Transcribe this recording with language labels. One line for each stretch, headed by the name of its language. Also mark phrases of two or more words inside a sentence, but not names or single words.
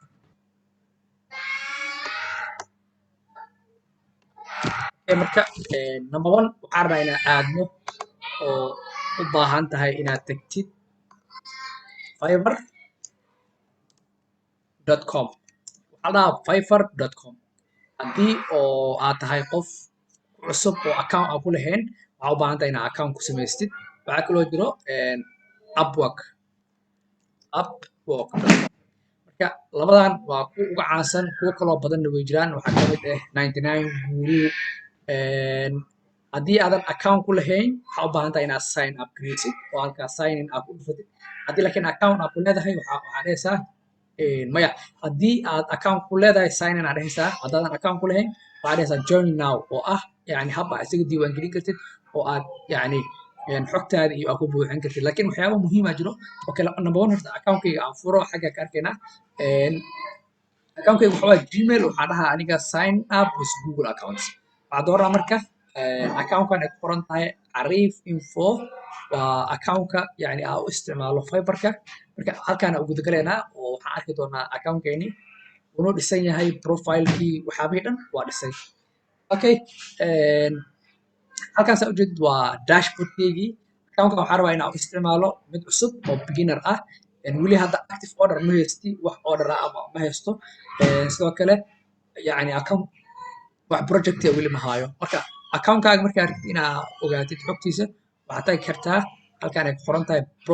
Somali: marka
English: number one
Somali: waxaan rabaa inaad aadno oo u baahan tahay inaad tagtid fiverr.com waxaa la dhahaa fiverr.com haddii oo aad tahay qof cusub oo account aan ku lahayn waxaa u baahan tahay inaad account ku samaystid waxaa kaloo jiro Upwork marka labadan waa kuwa ugu caansan kuwo kaloo badanna way jiraan waxaa ka mid ah 99 guru haddii aadan account ku lahayn waxaa u baahan tahay inaad
English: sign up
Somali: gareysid oo halkaas
English: sign in
Somali: aad ku dhufatid haddii laakiin account aad ku leedahay waxaa dhehaysaa maya haddii aad account ku leedahay
English: sign in
Somali: aad dhehaysaa haddaadan account ku lahayn waxaa dhehaysaa
English: join now
Somali: oo ah yani hab aad isaga diiwaan gelin kartid oo aad yani xogtaada iyo aad ku buuxin kartid laakiin waxyaaba muhiim ah jiro oo kale
English: number one
Somali: horta account-kayga aan furo xagga ka arkaynaa account-kayga waxaa waaye gmail waxaa dhahaa aniga
English: sign up with google accounts
Somali: waxaa dooraa marka account-kan ay ku qoran tahay Arif Info waa account-ka yani aan u isticmaalo Fiverr-ka marka halkaan aan guda galaynaa oo waxaan arki doonaa account-keeni wuxuu dhisan yahay profile-kii waxyaabihii dhan waa dhisay okay halkaas aad ujeedid waa dashboard-keygii account-kan waxaan rabaa inaan u isticmaalo mid cusub oo beginner ah weli hadda
English: active order
Somali: ma haysti wax order ah ama ma haysto sidoo kale yani account wax project weli ma haayo marka account-kaaga markaa rabtid inaad ogaatid xogtiisa waxaad tagi kartaa halkaan ay ku qoran tahay